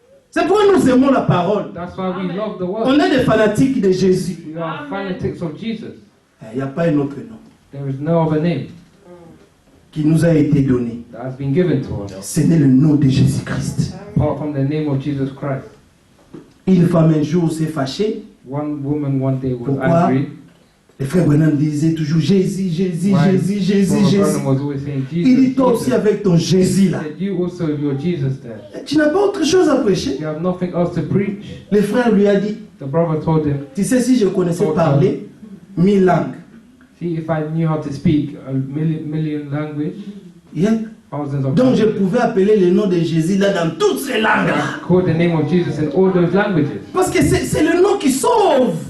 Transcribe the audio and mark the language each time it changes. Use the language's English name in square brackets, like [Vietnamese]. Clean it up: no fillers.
[French] C'est pourquoi nous aimons la parole. [English] That's why we love the [French] On [English] word. [French] est des fanatiques de Jésus. [English] We are fanatics of Jesus. [French] Il n'y a pas un autre nom [English] There is no other name [French] qui nous a été donné. [English] that has been given to us [French] Ce n'est le nom de Jésus-Christ. [English] apart from the name of Jesus Christ. [French] Une femme un jour s'est fâchée. [English] One woman one day was [French] Pourquoi? [English] angry. [French] Le frère Branham disait toujours Jésus, Jésus, [English] Why? [French] Jésus, Jésus, [English] Brother [French] Jésus. [English] Branham was always saying [French] Il dit [English] Jesus. [French] toi aussi [English] Jesus. [French] avec ton Jésus [English] He [French] là. [English] said, you also have your Jesus there. [French] Tu n'as pas autre chose à prêcher. [English] You have nothing else to preach. [French] Le frère lui a dit, [English] The brother told him, [French] tu sais si je connaissais parler 1000 langues. [English] see, if I knew how to speak a million language, Yeah. thousands of [French] Donc je [English] languages, [French] pouvais appeler le nom de Jésus là dans toutes ces langues là. [English] I called the name of Jesus in all those languages. [French] Parce que c'est le nom qui sauve.